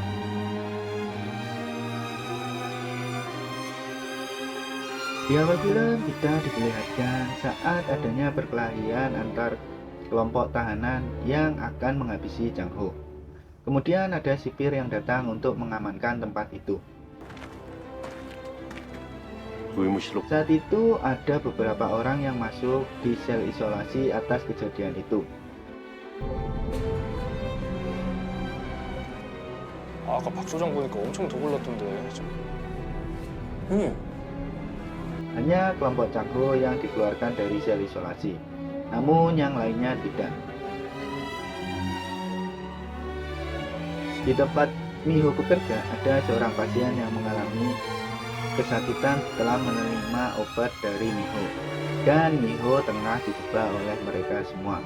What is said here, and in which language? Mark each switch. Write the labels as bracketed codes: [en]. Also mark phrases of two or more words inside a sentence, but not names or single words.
[id] Di awal film kita diperlihatkan saat adanya perkelahian antar kelompok tahanan yang akan menghabisi Jang Ho. Kemudian ada sipir yang datang untuk mengamankan tempat itu. Saat itu ada beberapa orang yang masuk di sel isolasi atas kejadian itu. [ko] 아까 박소장 보니까 엄청 더 골랐던데. 형님. [id] Hanya kelompok Jang Ho yang dikeluarkan dari sel isolasi, namun yang lainnya tidak. Di tempat Miho bekerja, ada seorang pasien yang mengalami kesakitan setelah menerima obat dari Miho, dan Miho tengah dijebak oleh mereka semua.